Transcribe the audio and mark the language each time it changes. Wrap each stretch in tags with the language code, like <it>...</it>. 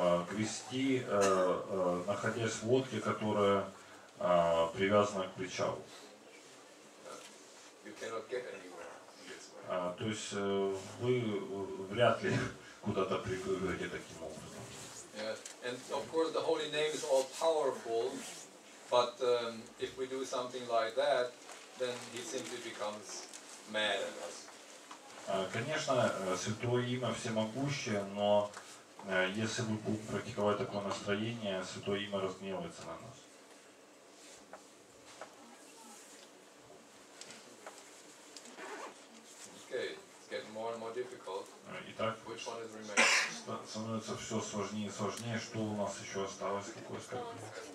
<ru>Грести, находясь в лодке, которая привязана к причалу.</ru> <en>You cannot get anywhere in this way.</en> <ru>То есть вы вряд ли куда-то приплывете таким образом.</ru> <en>Yeah. And of course the holy name is all powerful, but if we do something like that, then he simply becomes mad at us.</en> <ru>Конечно, святое имя всемогущее, но если вы будете практиковать такое настроение, святое имя разгневается на нас.</ru> <en>Okay, it's getting more and more difficult.</en> <ru>Итак,</ru> <en>Which one is remaining?</en> <ru>становится все сложнее и сложнее. Что у нас еще осталось? Какое оскорбление?</ru>